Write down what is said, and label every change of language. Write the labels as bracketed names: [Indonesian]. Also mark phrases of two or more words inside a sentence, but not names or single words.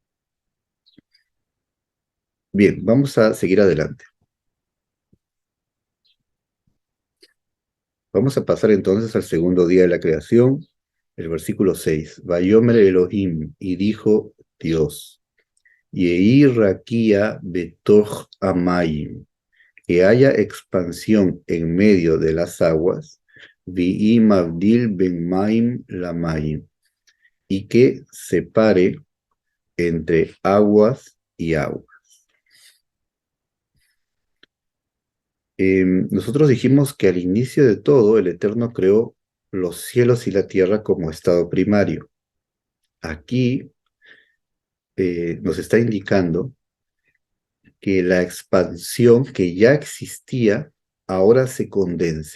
[Spanish] Bien, vamos a seguir adelante. Vamos a pasar entonces al segundo día de la creación, el versículo 6. [Hebrew] ויאמר אלהים, [Spanish] y dijo Dios, [Hebrew] יהי רקיע בתוך המים, [Spanish] que haya expansión en medio de las aguas, [Hebrew] ויהי מבדיל בין מים למים, [Spanish] y que separe entre aguas y aguas. Nosotros dijimos que al inicio de todo el Eterno creó los cielos y la tierra como estado primario. Aquí nos está indicando que la expansión que ya existía ahora se condense.